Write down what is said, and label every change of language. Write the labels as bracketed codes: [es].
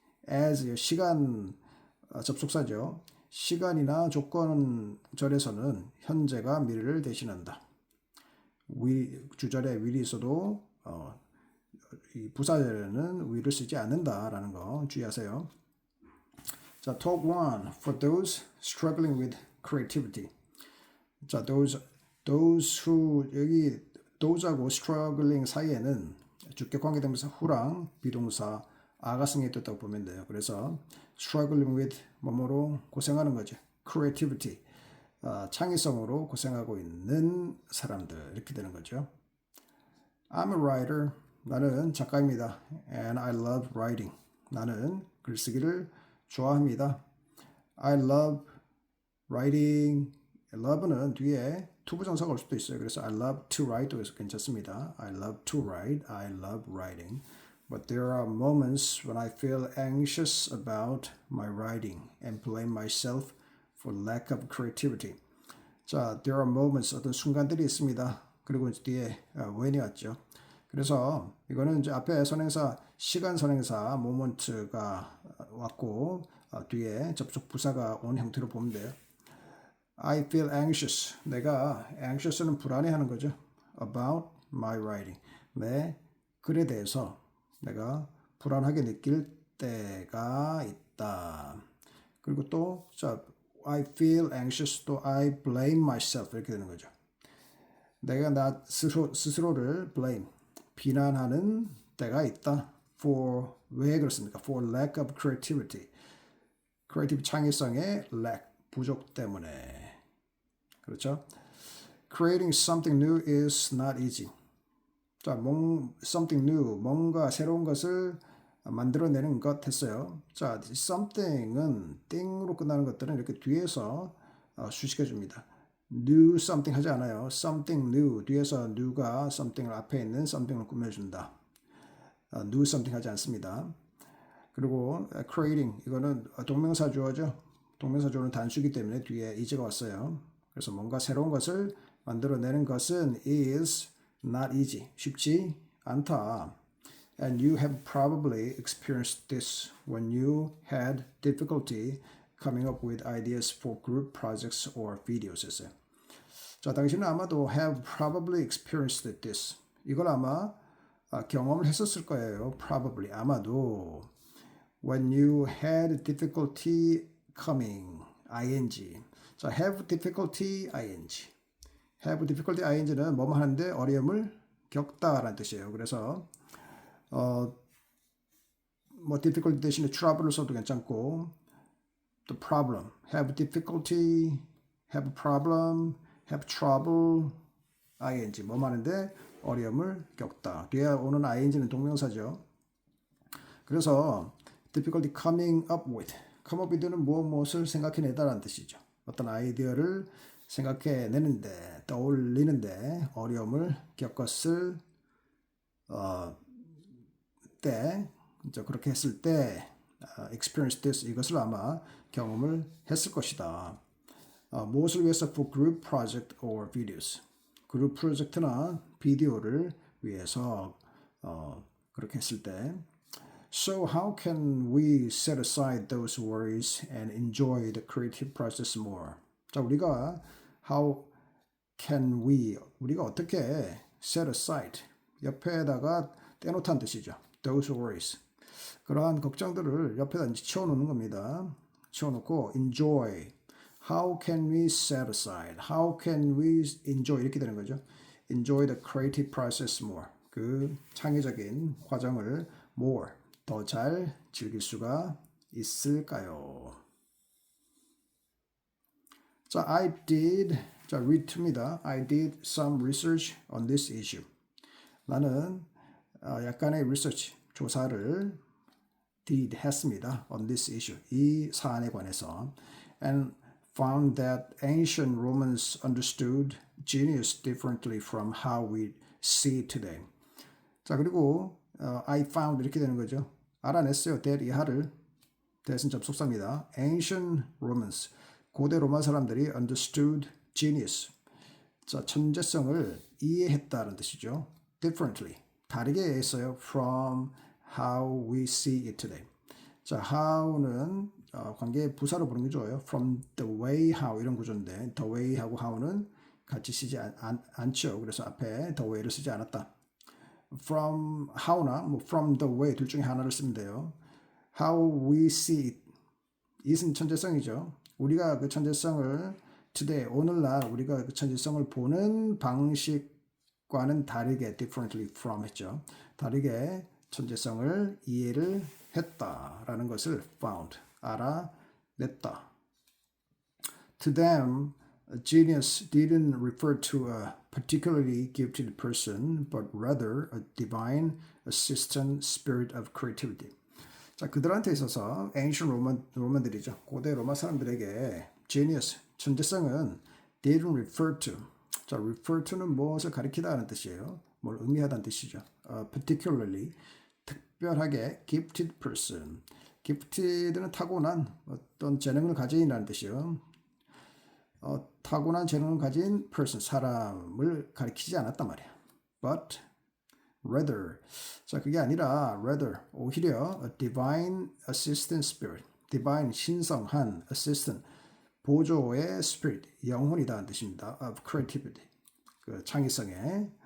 [ko] as 시간 접속사죠. 시간이나 조건절에서는 현재가 미래를 대신한다. 주절에 will이 있어도 이 부사절에는 will을 쓰지 않는다라는 거 주의하세요. [en] 자, talk 1 for those struggling with creativity. [ko] 자, those who 여기 those하고 struggling 사이에는 주격 관계대명사 who랑 비동사 a가 승리했다고 보면 돼요. 그래서 struggling with 뭐뭐로 고생하는 거죠. creativity 창의성으로 고생하고 있는 사람들 이렇게 되는 거죠. [en] I'm a writer. [ko] 나는 작가입니다. [en] And I love writing. [ko] 나는 글쓰기를 좋아합니다. [en] I love writing. [ko] love는 뒤에 투부정사가 올 수도 있어요. 그래서 [en] I love to write [ko] 해서 괜찮습니다. [en] I love to write. I love writing. But there are moments when I feel anxious about my writing and blame myself for lack of creativity. [ko] 자, [en] there are moments [ko] 어떤 순간들이 있습니다. 그리고 뒤에 when이 왔죠. 그래서 이거는 이제 앞에 선행사 시간 선행사 moment가 왔고 뒤에 접속 부사가 온 형태로 보면 돼요. [en] I feel anxious. [ko] 내가 anxious는 불안해하는 거죠. [en] about my writing. [ko] 내 글에 대해서 내가 불안하게 느낄 때가 있다. 그리고 또 자, [en] I feel anxious, [ko] 또 [en] I blame myself [ko] 이렇게 되는 거죠. 내가 나 스스로를 blame, 비난하는 때가 있다. [en] For, [ko] 왜 그렇습니까? [en] For lack of creativity. [ko] creative 창의성의 lack, 부족 때문에. 그렇죠? [en] Creating something new is not easy. [ko] 자, something new, 뭔가 새로운 것을 만들어내는 것 했어요. 자, something은 띵으로 끝나는 것들은 이렇게 뒤에서 수식해줍니다. new something 하지 않아요. something new, 뒤에서 new가 something을 앞에 있는 something을 꾸며준다. new something 하지 않습니다. 그리고 creating, 이거는 동명사 주어죠. 동명사 주어는 단수이기 때문에 뒤에 is가 왔어요. 그래서 뭔가 새로운 것을 만들어내는 것은 [en] is not easy, [ko] 쉽지 않다. [en] And you have probably experienced this when you had difficulty coming up with ideas for group projects or videos. [ko] 했어요. 자, 당신은 아마도 [en] have probably experienced this. [ko] 이걸 아마 경험을 했었을 거예요. [en] Probably, 아마도. When you had difficulty coming, ing. 자, have difficulty, ing. [ko] have difficulty, ing는 뭐뭐 하는데 어려움을 겪다라는 뜻이에요. 그래서 뭐 difficulty 대신에 trouble을 써도 괜찮고, the problem, have difficulty, have problem, have trouble, ing 뭐뭐 하는데 어려움을 겪다. 뒤에 오는 ing는 동명사죠. 그래서 difficulty coming up with, come up with는 무엇을 생각해내다라는 뜻이죠. 어떤 아이디어를 생각해내는데, 떠올리는데 어려움을 겪었을 때, 그렇게 했을 때 experience this, 이것을 아마 경험을 했을 것이다. 무엇을 위해서? [en] For group project or videos. [ko] 그룹 프로젝트나 비디오를 위해서 그렇게 했을 때. [en] So how can we set aside those worries and enjoy the creative process more? [ko] 자, 우리가 [en] how can we, [ko] 우리가 어떻게 set aside, 옆에다가 떼놓다는 뜻이죠. [en] Those worries. [ko] 그러한 걱정들을 옆에다 치워놓는 겁니다. 치워놓고 [en] enjoy. How can we set aside? How can we enjoy? [ko] 이렇게 되는 거죠. [en] Enjoy the creative process more. [ko] 그 창의적인 과정을 more, 더 잘 즐길 수가 있을까요? 자, 자, read to입니다. [en] I did some research on this issue. [ko] 나는 약간의 research, 조사를 했습니다. [en] On this issue. [ko] 이 사안에 관해서. [en] And found that ancient Romans understood genius differently from how we see it today. [ko] 자, 그리고 I found 이렇게 되는 거죠. 알아냈어요. that 이하를. that은 접속사입니다. [en] Ancient Romans, [ko] 고대 로마 사람들이 understood genius. 자, 천재성을 이해했다는 뜻이죠. differently, 다르게 했어요. [en] from how we see it today. [ko] 자, how는 관계 부사로 부르는 게 좋아요. From the way how 이런 구조인데 the way하고 how는 같이 쓰지 않죠. 그래서 앞에 the way를 쓰지 않았다. From how나 뭐 from the way 둘 중에 하나를 쓰면 돼요. [en] How we see it. [ko] it은 천재성이죠. 우리가 그 천재성을 today, 오늘날 우리가 그 천재성을 보는 방식과는 다르게 [en] differently from [ko] 했죠. 다르게 천재성을 이해를 했다라는 것을 found, 알아냈다. [en] To them, genius didn't refer to a particularly gifted person, but rather a divine assistant spirit of creativity. [ko] 자, 그들한테 있어서 ancient 로만들이죠. 고대 로마 사람들에게 genius, 천재성은 [en] didn't refer to. [ko] 자, refer to는 무엇을 가리키다는 뜻이에요. 뭘 의미하다는 뜻이죠. particularly, 특별하게 gifted person. gifted는 타고난 어떤 재능을 가진이라는 뜻이에요. 타고난 재능을 가진 person, 사람을 가리키지 않았단 말이야. [en] But rather, [ko] 자, 그게 아니라 [en] rather, 오히려 a divine assistant spirit, divine, 신성한, assistant, 보조의 spirit, [ko] 영혼이다는 뜻입니다. [en] of creativity, 그 창의성의